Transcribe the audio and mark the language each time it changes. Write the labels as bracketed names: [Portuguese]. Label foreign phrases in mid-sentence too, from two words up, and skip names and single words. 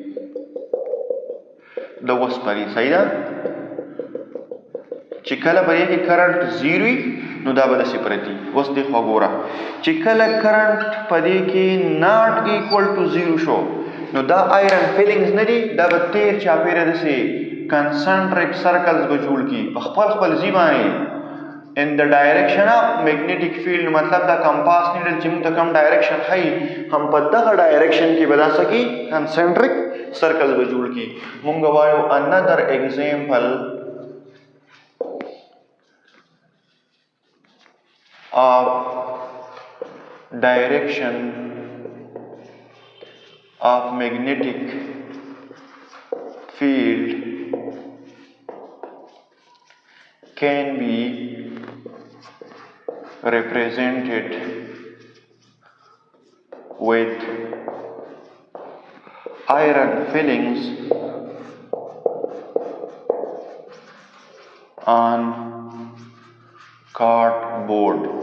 [Pashto] د وسپنې صحیح ده چې کله په دې کې [English] current zero [Pashto] وي نو دا به داسې پرتي اوس دې خوا ګوره چې کله کرنټ په دې کې [English] not equal to zero [Pashto] شو نو دا [English] iron fillings [Pashto] نه دي دا به تیر چاپېره داسې [English] concentric circles [Pashto] به جوړ کړي په خپل ځي باندې [English] in the direction of magnetic field [Pashto] مطلب دا [English] compass needle [Pashto] چې موږ ته کوم ډایرکشن ښیي هم په دغه ډایرکشن کې به دا څه کي [English] concentric circle [Pashto] به جوړ کړي موږ وایو [English] another example of direction of magnetic field can be represented with iron fillings on cardboard.